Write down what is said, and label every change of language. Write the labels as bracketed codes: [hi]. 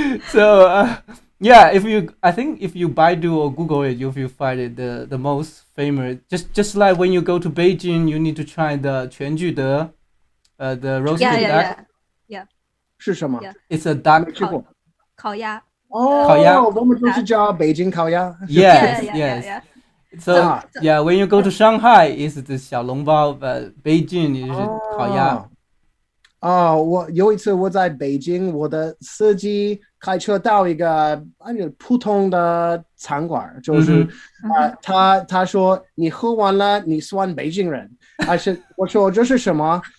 [en] So I think if you Baidu or Google it, you'll find it the most famous. Just like when you go to Beijing, you need to try the 全聚德, the roasted duck. Yeah. [zh] 是什么? [en] It's a duck. [zh] 烤鸭. 哦，我们都是叫北京烤鸭。 [en] Yes, yeah. yes. So yeah, when you go to Shanghai, it's the 小笼包，but Beijing is 烤鸭。 [zh] 我有一次我在北京，我的司机开车到一个普通的餐馆，就是他说你喝完了，你算北京人，还是我说这是什么？